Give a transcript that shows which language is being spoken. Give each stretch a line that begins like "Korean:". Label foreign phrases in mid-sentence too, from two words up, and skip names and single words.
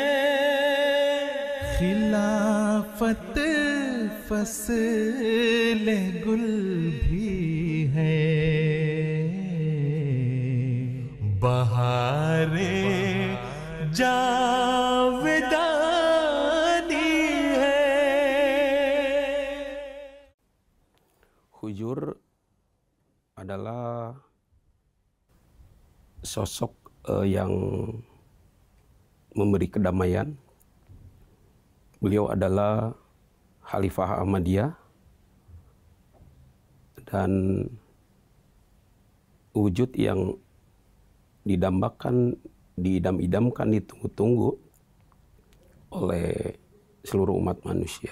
Urdu: खिलाफत फसल गुल भी है, बहारे जावेदानी है.
Indonesian: Hujur adalah sosok yang memberi kedamaian. Beliau adalah Khalifah Ahmadiyah dan wujud yang didambakan, diidam-idamkan, ditunggu-tunggu oleh seluruh umat manusia.